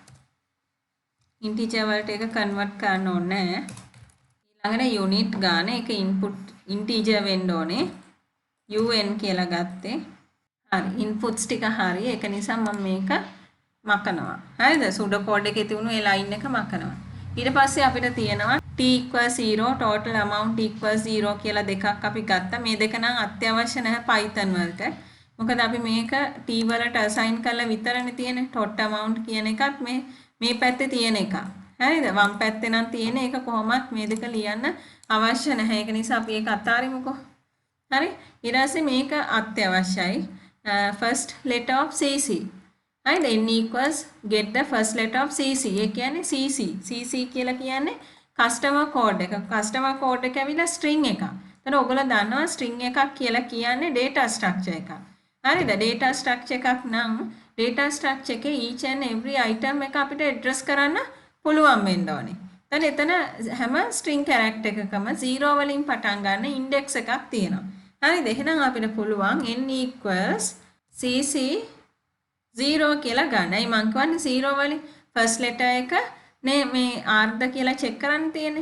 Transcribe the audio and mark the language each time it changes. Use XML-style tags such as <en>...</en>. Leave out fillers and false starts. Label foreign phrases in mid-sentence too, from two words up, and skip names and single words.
<si>integer වලට ඒක කන්වර්ට් කරන්න ඕනේ නැහැ. ඊළඟට unit ගාන ඒක</si> <en>input integer</en> <si>වෙන්න ඕනේ. un කියලා ගත්තේ. හරි inputs ටික හරි. ඒක නිසා මම මේක මකනවා. හරිද?</si> <en>pseudo code</en> <si>එකේ තිබුණු ඒ ලයින් එක මකනවා. ඊට පස්සේ අපිට තියෙනවා</si> <en>t equals 0 total amount equals 0</en> <si>කියලා දෙකක් අපි ගත්තා. මේ දෙක නම් අත්‍යවශ්‍ය නැහැ Python වලට. මොකද අපි මේක t වලට assign කරලා විතරනේ තියෙන්නේ.</si> <en>tot amount</en> <si>කියන එකත් මේ පැත්තේ තියෙන එකක්. හරිද? වම් පැත්තේ නම් තියෙන එක කොහොමත් මේ දෙක ලියන්න අවශ්‍ය නැහැ. ඒක නිසා අපි ඒක අතාරිමුකෝ. හරි? ඊට පස්සේ මේක අත්‍යවශ්‍යයි.</si> <en>first letter of cc. right, n equals get the first letter of cc.</en> <si>ඒ කියන්නේ cc කියලා කියන්නේ</si> <en>customer code</en> <si>එක.</si> <en>customer code</en> <si>එක ඇවිල්ලා string එකක්. එතන ඔයගොල්ලෝ දන්නවා string එකක් කියලා කියන්නේ</si> <en>data structure</en> <si>එකක්. හරිද?</si> <en>data structure</en> <si>එකක් නම්</si> <en>data structure</en> <si>එකේ</si> <en>each and every item</en> <si>එක අපිට address කරන්න පුළුවන් වෙන්න ඕනේ. එතන හැම</si> <en>string character</en> <si>එකකම 0 වලින් පටන් ගන්න index එකක් තියෙනවා. හරිද? එහෙනම් අපිට පුළුවන්</si> <en>n equals cc 0</en> <si>කියලා ගන්නයි. මං කියන්නේ 0 වලින්</si> <en>first letter</en> <si>එක නේ මේ r ද කියලා check කරන්න තියෙන්නේ.</si>